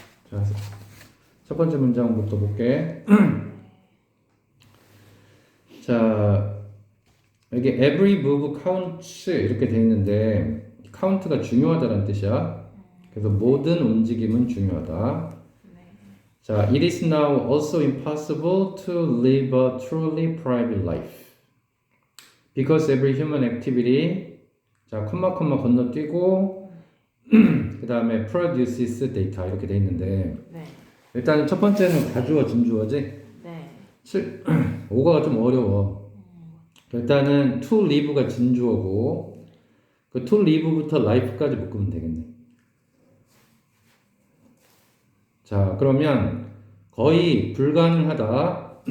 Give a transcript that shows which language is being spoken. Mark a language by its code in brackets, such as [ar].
[ko] 자, 첫 번째 문장부터 볼게. 자, 여기 [en] every move counts [ko] 이렇게 돼 있는데 count가 중요하다는 뜻이야. 그래서 모든 움직임은 중요하다. [en] 자, it is now also impossible to live a truly private life because every human activity [ko] 자, 콤마 건너뛰고 그 다음에 [en] produces data [ko] 이렇게 돼 있는데 일단 첫 번째는 가주어 진주어지. 5가 좀 어려워. 일단은 to live가 진주어고 그 to live부터 life까지 묶으면 되겠네. 자, 그러면 거의 불가능하다.